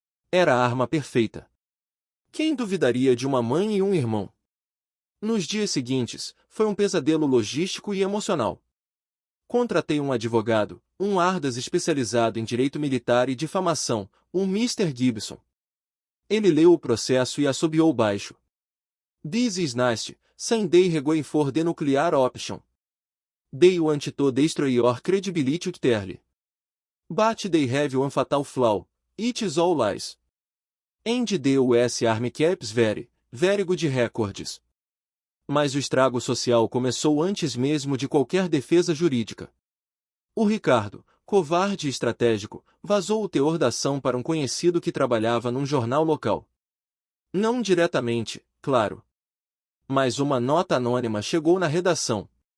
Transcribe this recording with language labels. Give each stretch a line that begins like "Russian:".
Portuguese: Era a arma perfeita. Quem duvidaria de uma mãe e um irmão? Nos dias seguintes, foi um pesadelo logístico e emocional. Contratei um advogado, um Ardas especializado em direito militar e difamação, um Mr. Gibson. Ele leu o processo e assobiou baixo.
English: This is nasty, Sunday going for the nuclear option. They want to destroy your credibility utterly. But they have one fatal flaw, it is all lies. And the US Army keeps very, very good records.
Portuguese: Mas o estrago social começou antes mesmo de qualquer defesa jurídica. O Ricardo, covarde e estratégico, vazou o teor da ação para um conhecido que trabalhava num jornal local. Não diretamente, claro. Mas uma nota anônima chegou na redação.